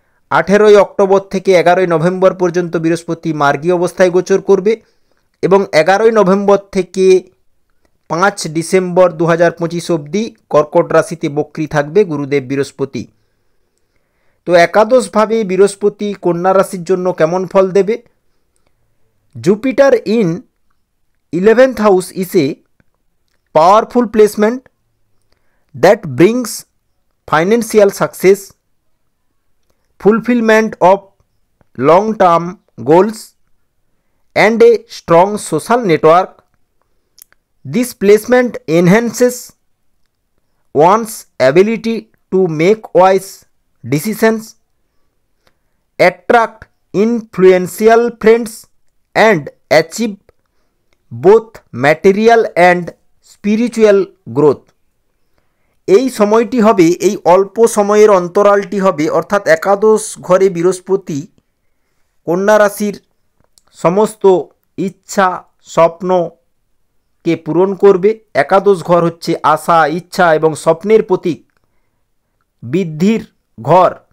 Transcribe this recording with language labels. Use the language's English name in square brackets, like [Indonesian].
[Bangla] 18 October থেকে 11 November পর্যন্ত বৃহস্পতি মার্গী অবস্থায় গোচর করবে এবং 11 নভেম্বর থেকে 5 ডিসেম্বর 2025 অবধি কর্কট রাশিতে বক্রী থাকবে গুরুদেব বৃহস্পতি। তো একাদশভাবে বৃহস্পতি কন্যা রাশির জন্য কেমন ফল দেবে? [English] Jupiter in 11th house is a powerful placement that brings financial success, fulfillment of long-term goals, and a strong social network. This placement enhances one's ability to make wise decisions, attract influential friends, and achieve both material and spiritual growth. [Bangla] এই সময়টি হবে, এই অল্প সময়ের অন্তরালটি হবে, অর্থাৎ একাদশ ঘরে বৃহস্পতি কন্যা রাশির সমস্ত ইচ্ছা স্বপ্নকে পূরণ করবে। একাদশ ঘর হচ্ছে আশা, ইচ্ছা এবং স্বপ্নের প্রতীক, বৃদ্ধির ঘর।